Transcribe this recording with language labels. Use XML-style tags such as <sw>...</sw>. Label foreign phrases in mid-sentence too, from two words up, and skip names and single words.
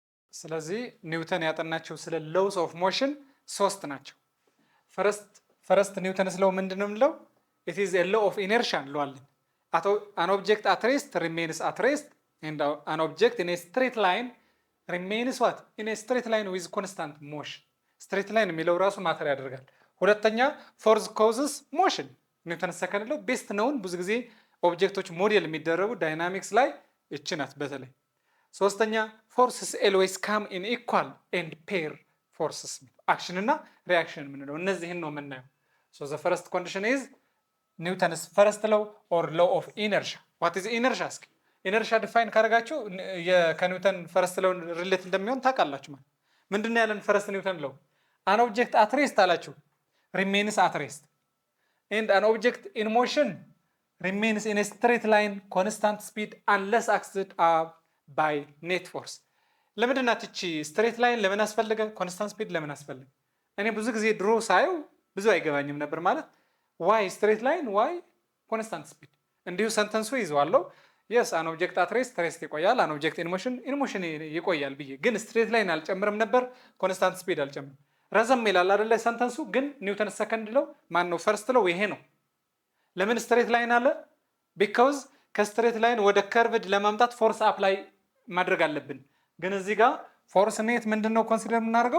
<am>ስለዚህ ኒውተን ያጠናቸው ስለ</am> <en>laws of motion</en> <am>ሶስት ናቸው።</am> <en>first Newton's law</en> <am>ምንድነው የምንለው?</am> <en>it is a law of inertia እንለዋለን። an object at rest remains at rest and an object in a straight line remains what in a straight line with constant motion straight line</en> <am>የሚለው ራሱ ማተር ያደርጋል። ሁለተኛ</am> <en>force causes motion Newton second law best</en> <am>ነውን ብዙ ጊዜ ኦብጀክቶች ሞዴል የሚደረጉ ዳይናሚክስ ላይ እቺ ናት በተለይ። ሶስተኛ</am> <en>forces always come in equal and pair forces</en> <am>አክሽን እና ሪአክሽን የምንለው እነዚህን ነው የምናየው።</am> <en>so the first condition is Newton's first law or law of inertia. what is inertia?</en> <am>እስኪ ኢነርሺያ ዲፋይን ካደረጋችሁ</am> <en>ከNewton first law</en> <am>ሪሌት እንደሚሆን ታውቃላችሁ ማለት ምንድነው ያለን?</am> <en>first Newton law an object at rest አላችሁ remains at rest and an object in motion remains in a straight line constant speed unless acted by net force.</en> <am>ለምንድን ናት እቺ</am> <en>straight line</en> <am>ለምን አስፈልገ?</am> <en>constant speed</en> <am>ለምን አስፈልገ? እኔ ብዙ ጊዜ ድሮ ሳየው ብዙ አይገባኝም ነበር ማለት</am> <en>why straight line why constant speed</en> <am>እንዲሁ ሰንተንሱ ይዘዋለሁ።</am> <en>yes an object at rest</en> <am>ይቆያል</am> <en>an object in motion</en> <am>ይቆያል ብዬ ግን</am> <en>straight line</en> <am>አልጨምርም ነበር</am> <en>constant speed</en> <am>አልጨምርም። ረዘም ይላል አይደለ ሰንተንሱ ግን</am> <en>Newton second law</en> <am>ማን ነው</am> <en>first law</en> <am>ይሄ ነው። ለምን</am> <en>straight line</en> <am>አለ? because ከስትሬት ላይን ወደ ከርቭድ ለማምጣት</am> <en>force apply</en> <am>ማድረግ አለብን። ግን እዚህ ጋር</am> <en>force net</en> <am>ምንድነው ኮንሲደር የምናደርገው?</am>